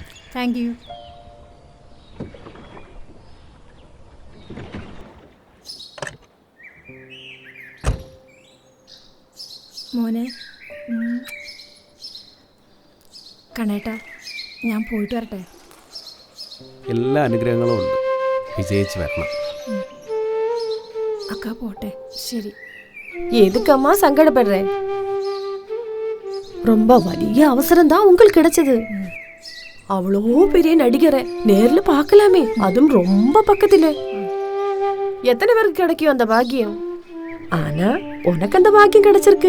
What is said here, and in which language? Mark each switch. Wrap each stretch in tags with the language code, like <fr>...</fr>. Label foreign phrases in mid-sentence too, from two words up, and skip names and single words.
<en>thank you.</en> <ml>മോനെ, കണ്ണേട്ടാ, ഞാൻ പോയിട്ട് വരട്ടെ. എല്ലാ അനുഗ്രഹങ്ങളും ഉണ്ട്, വിജയിച്ച് വരണം. അക്കാ പോട്ടെ. ശരി.</ml> <ta>எதுக்கம்மா சங்கடப்படுறேன்? ரொம்ப വലിയ அவசரம் தான் உங்களுக்கு கிடைச்சது. அவ்வளோ பெரிய நடிகரை நேர்ல பார்க்கலாமே, அதுவும் ரொம்ப பக்கத்துல. எத்தனை பேருக்கு கிடைக்கும் அந்த பாக்கியம்? ஆனா உனக்கு அந்த பாக்கியம் கிடைச்சிருக்கு.</ta>